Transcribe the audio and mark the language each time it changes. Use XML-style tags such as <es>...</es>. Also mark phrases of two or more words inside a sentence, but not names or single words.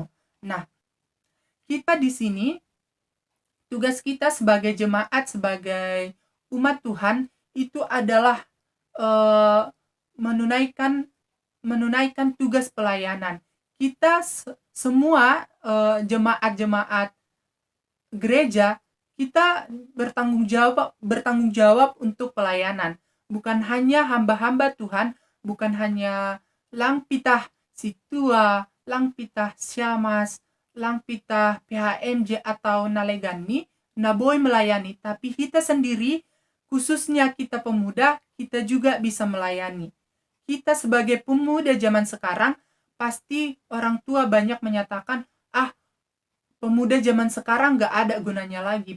<id>Nah, kita di sini, tugas kita sebagai jemaat, sebagai umat Tuhan, itu adalah menunaikan tugas pelayanan. Kita semua jemaat-jemaat gereja, kita bertanggung jawab untuk pelayanan. Bukan hanya hamba-hamba Tuhan, bukan hanya</id> <bts>lang pitah situa, lang pitah siamas, lang pitah PHMJ atau nalegani, naboy melayani,</bts> <id>tapi kita sendiri, khususnya kita pemuda, kita juga bisa melayani. Kita sebagai pemuda zaman sekarang, pasti orang tua banyak menyatakan, pemuda zaman sekarang gak ada gunanya lagi.</id>